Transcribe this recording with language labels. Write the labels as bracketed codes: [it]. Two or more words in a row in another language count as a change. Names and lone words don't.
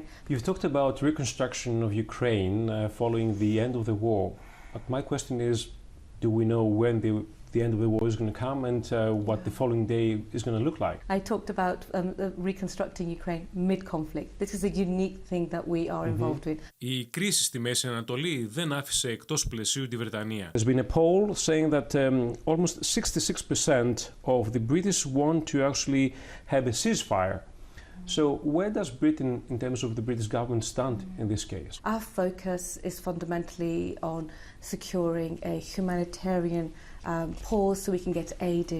[en] You've talked about reconstruction of Ukraine following the end of the war, but my question is, do we know when the end of the war is going to come and what the following day is going to look like? I talked about reconstructing Ukraine mid-conflict. This is a unique thing that we are involved with. [el] Η κρίση στη Μέση Ανατολή δεν άφησε εκτός πλαισίου τη Βρετανία. [en] There's been a poll saying that almost 66% of the British want to actually have a ceasefire. So where does Britain, in terms of the British government, stand in this case? Our focus is fundamentally on securing a humanitarian pause so we can get aid in.